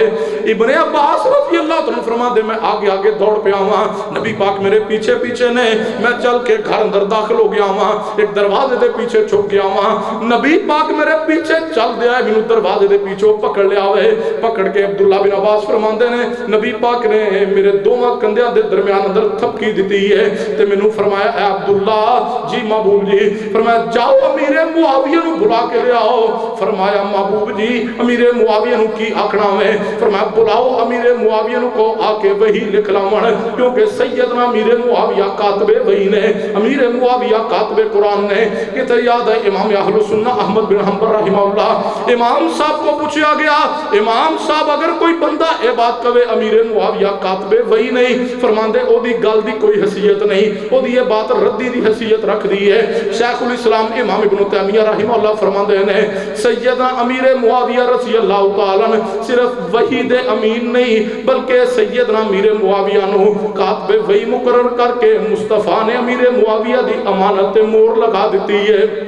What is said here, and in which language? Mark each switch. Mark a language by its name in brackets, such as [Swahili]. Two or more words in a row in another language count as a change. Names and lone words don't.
[Punjabi] ابن عباس رضی اللہ عنہ فرما دے میں آگے آگے دوڑ پہ آواں، نبی پاک میرے پیچھے پیچھے نے، میں چل کے گھر اندر داخل ہو گیا ہواں، ایک دروازے دے پیچھے چھپ گیا ہواں، نبی پاک میرے پیچھے چل دیا ہے، مینوں دروازے دے پیچھے پکڑ لیا ہوئے، پکڑ کے عبداللہ بن عباس فرما دے نے، نبی پاک نے میرے دوواں کندھیاں دے درمیان اندر تھپکی دیتی ہے تے مینوں فرمایا اے عبداللہ جی محبوب جی، فرمایا جاؤ امیر معاویہ نو بلا کے لے آؤ، فرمایا محبوب جی امیر معاویہ نو کی آکھنا میں، فرمایا بلاؤ امیر معاویہ نو کو آ کے وہی لکھ لاؤں، کیونکہ سیدنا امیر معاویہ کاتب وحی نے، امیر معاویہ کاتب قرآن نے، کہ یاد ہے امام اہل سنہ احمد بن حنبل رحمہ اللہ، امام صاحب کو پوچھا گیا امام صاحب اگر کوئی بندہ اے بات کہے امیر معاویہ کاتب وحی نہیں، فرماندے او دی گل دی کوئی حیثیت نہیں، او دی یہ بات ردی دی حیثیت رکھ دی ہے۔ شیخ الاسلام امام ابن تیمیہ رحمہ اللہ فرماندے نے سیدنا امیر معاویہ رضی اللہ تعالیٰ صرف وحی دے امین نہیں بلکہ سیدنا امیر معاویہ نو کاتب وحی مقرر کر کے مصطفیٰ نے امیر معاویہ دی امانت مور لگا دیتی ہے۔